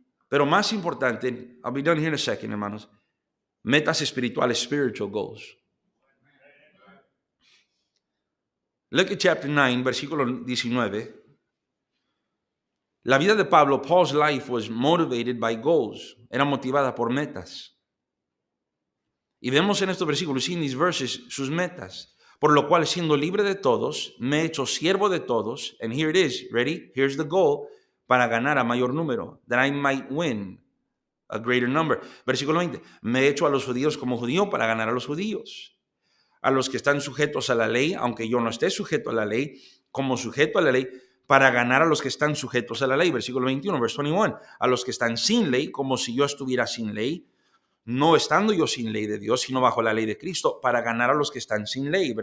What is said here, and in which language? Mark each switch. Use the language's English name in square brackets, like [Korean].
[Spanish] Pero más importante, [English] I'll be done here in a second, hermanos. [Spanish] Metas espirituales, [English] spiritual goals. Look at chapter 9, [Spanish] versículo 19. La vida de Pablo, [English] Paul's life was motivated by goals. [Spanish] Era motivada por metas. Y vemos en estos versículos, [English] in these verses, [Spanish] sus metas. Por lo cual, siendo libre de todos, me he hecho siervo de todos. [English] And here it is, ready? Here's the goal. [Spanish] Para ganar a mayor número. [English] That I might win a greater number. [Spanish] Versículo 20. Me he hecho a los judíos como judío para ganar a los judíos. A los que están sujetos a la ley, aunque yo no esté sujeto a la ley, como sujeto a la ley, para ganar a los que están sujetos a la ley. Versículo 21, [English] verse 21. [Spanish] A los que están sin ley, como si yo estuviera sin ley, no estando yo sin ley de Dios, sino bajo la ley de Cristo, para ganar a los que están sin ley.